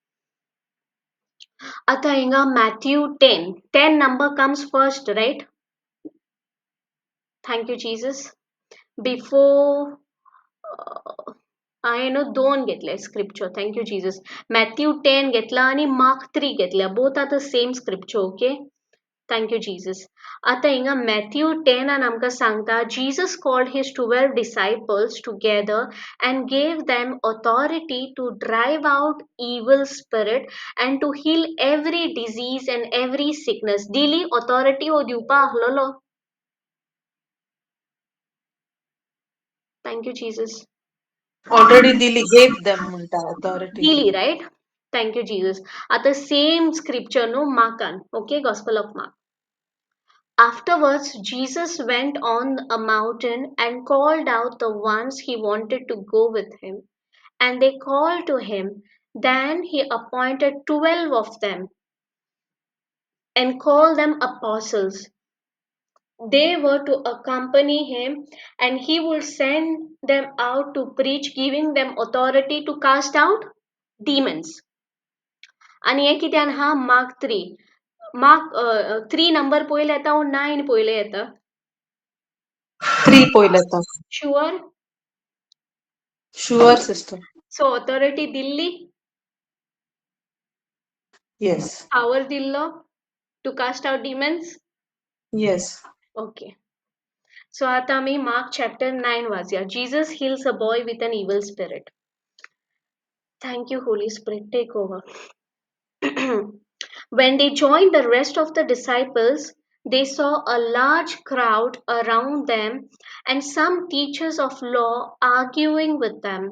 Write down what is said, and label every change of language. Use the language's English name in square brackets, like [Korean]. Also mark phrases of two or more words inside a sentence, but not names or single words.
[Konkani] Atha inga Matthew 10. [English] 10 number comes first, right? Thank you, Jesus. Before I know don't घेतले scripture. Thank you, Jesus. [Konkani] Matthew 10 घेतला आणि Mark 3 घेतल्या. [English] Both are the same scripture, okay? Thank you, Jesus. [Konkani] आता हिंगा Matthew 10 and आमका सांगता, [English] Jesus called his 12 disciples together and gave them authority to drive out evil spirit and to heal every disease and every sickness. [Konkani] Dili authority हो दिवपा ahlolo. [English] Thank you, Jesus. Already Dili gave them authority. Daily, right? Thank you, Jesus. At the same scripture, no, Markan, okay, Gospel of Mark. Afterwards, Jesus went on a mountain and called out the ones he wanted to go with him, and they called to him. Then he appointed 12 of them and called them apostles. They were to accompany him, and he would send them out to preach, giving them authority to cast out demons. [Konkani] आणि हे कित्यान हा मार्क 3 मार्क 3 नंबर पयले येता और 9 पयले येता 3 poilata. [English] शुअर Sure, sister. [Konkani] सो ऑथॉरिटी दिल्ली [English] Yes. power दिल्लो to cast out demons. Yes. Okay. [Marathi] So आता आम्ही मार्क चॅप्टर 9 वाचूया. [English] Jesus heals a boy with an evil spirit. Thank you, Holy Spirit. Take over. When they joined the rest of the disciples, they saw a large crowd around them and some teachers of law arguing with them.